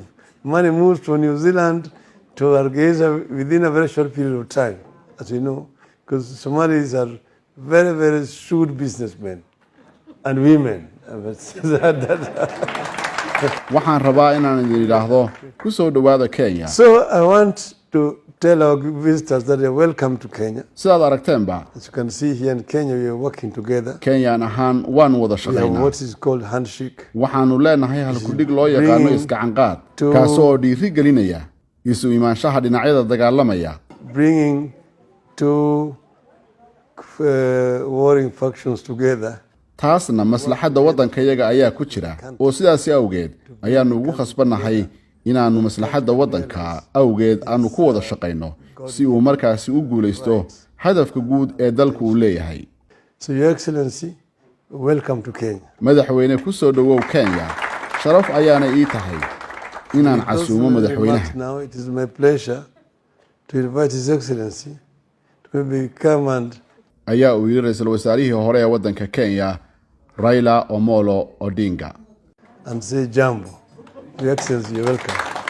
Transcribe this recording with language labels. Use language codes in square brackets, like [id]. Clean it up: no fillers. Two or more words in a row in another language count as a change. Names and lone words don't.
[en] Money moves from New Zealand to Hargeisa within a very short period of time, as you know, because Somalis are very, very shrewd businessmen and women. [so] waxaan rabaa inaan idin yiraahdo ku soo dhawaada Kenya. [en] So I want to tell our visitors that they're welcome to Kenya. [so] sidaad aragteenba [en] As you can see here in Kenya, we are working together. [so] Kenyaan ahaan waan wada [en] We have [so] shaqaynaa. [en] what is called handshake. [so] waxaanu leenahay halkudhig loo yaqaano iskacanqaad kaasoo dhiiri gelinaya isu imaanshaha dhinacyada dagaalamaya. [en] Bringing two warring factions together. [so] taasna maslaxadda waddankayaga ayaa ku jira oo sidaas awgeed ayaanu ugu khasbanahay inaanu maslaxadda waddanka awgeed aanu ku wada shaqayno si uu markaasi u guuleysto hadafka guud ee dalku uu leeyahay. [en] So Your Excellency, welcome to Kenya. [so] madaxweyne ku soo dhawow Kenya. sharaf ayaana ii tahay inaan casuumo madaxweynaha. [en] Now it is my pleasure to invite His Excellency to come and [so] ayaa uu yiri ra'iisul wasaarihii hore ee waddanka Kenya Raila Omolo Odinga. [en] say jambo. Your Excellency, you're welcome.